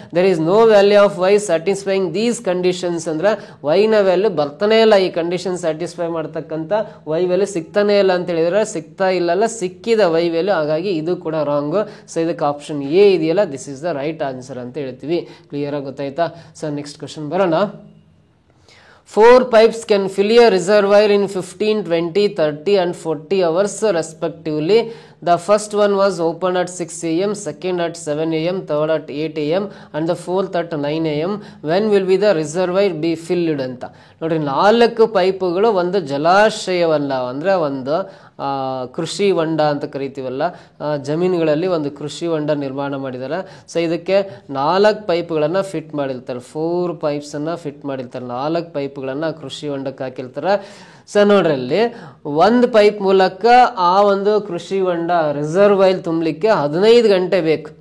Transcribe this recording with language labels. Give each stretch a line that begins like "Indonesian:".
English: there is no value of y satisfying these conditions
Kannada: ಅಂದ್ರೆ ವೈನ value ಬರ್ತಾನೆ ಇಲ್ಲ. ಈ ಕಂಡೀಷನ್ ಸ್ಯಾಟಿಸ್ಫೈ ಮಾಡ್ತಕ್ಕಂಥ ವೈ ವ್ಯಾಲ್ಯೂ ಸಿಗ್ತಾನೆ ಇಲ್ಲ ಅಂತ ಹೇಳಿದ್ರೆ ಸಿಗ್ತಾ ಇಲ್ಲ, ಸಿಕ್ಕಿದ ವೈ ವ್ಯಾಲ್ಯೂ. ಹಾಗಾಗಿ ಇದು ಕೂಡ ರಾಂಗ್. ಇದಕ್ಕೆ ಆಪ್ಷನ್ ಎ ಇದೆಯಲ್ಲ,
English: this is the right answer
Kannada: ಅಂತ ಹೇಳ್ತೀವಿ. ಕ್ಲಿಯರ್ ಆಗಿ ಗೊತ್ತಾಯ್ತಾ? ನೆಕ್ಸ್ಟ್ ಕ್ವಶನ್ ಬರೋಣ.
English: 4 pipes can fill a reservoir in 15, 20, 30 and 40 hours respectively. The first one was opened at 6 a.m., second at 7 a.m., third at 8 a.m. and the fourth at 9 a.m. When will be the reservoir be filled
Kannada: ಅಂತ ನೋಡ್ರಿ. 4 ಪೈಪುಗಳು ಒಂದು ಜಲಾಶಯವಲ್ಲ ಅಂದ್ರೆ ಒಂದು ಕೃಷಿ ಹೊಂಡ ಅಂತ ಕರಿತೀವಲ್ಲ, ಜಮೀನುಗಳಲ್ಲಿ ಒಂದು ಕೃಷಿ ಹೊಂಡ ನಿರ್ಮಾಣ ಮಾಡಿದ್ದಾರೆ. ಇದಕ್ಕೆ 4 ಪೈಪ್ಗಳನ್ನು ಫಿಟ್ ಮಾಡಿರ್ತಾರೆ. 4 ಪೈಪ್ಸನ್ನು ಫಿಟ್ ಮಾಡಿರ್ತಾರೆ. 4 ಪೈಪ್ಗಳನ್ನು ಕೃಷಿ ಹೊಂಡಕ್ಕೆ ಹಾಕಿರ್ತಾರೆ. ನೋಡ್ರಿ ಅಲ್ಲಿ ಒಂದು ಪೈಪ್ ಮೂಲಕ ಆ ಒಂದು ಕೃಷಿ ಹೊಂಡ ರಿಸರ್ವೈಲ್ ತುಂಬಲಿಕ್ಕೆ 15 ಗಂಟೆ ಬೇಕು.